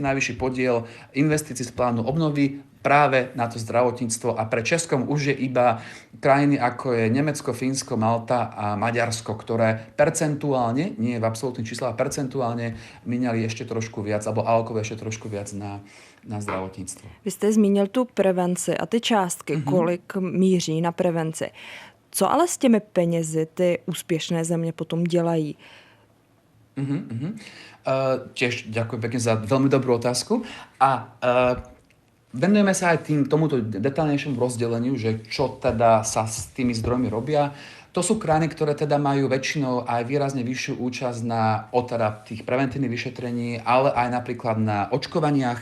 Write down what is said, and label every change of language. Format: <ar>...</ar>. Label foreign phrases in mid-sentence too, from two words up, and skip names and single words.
<sk>najvyšší podiel investícií z plánu obnovy práve na to zdravotníctvo, a pre Českom už je iba krajiny ako je Nemecko, Fínsko, Malta a Maďarsko, ktoré percentuálne, nie v absolútnych číslach, percentuálne míňali ešte trošku viac, alebo alokovali ešte trošku viac na zdravotníctvo.</sk> <cs>Vy jste zmínil tu prevenci a ty částky, kolik míří na prevenci. Co ale s těmi penězi ty úspěšné země potom dělají?</cs> <sk>Tiež ďakujem pekne za veľmi dobrú otázku. A venujeme sa aj tomuto detailnejšiemu rozdeleniu, že čo teda sa s tými zdrojmi robia. To sú krajiny, ktoré teda majú väčšinou aj výrazne vyššiu účasť na tých preventívnych vyšetrení, ale aj napríklad na očkovaniach.</sk>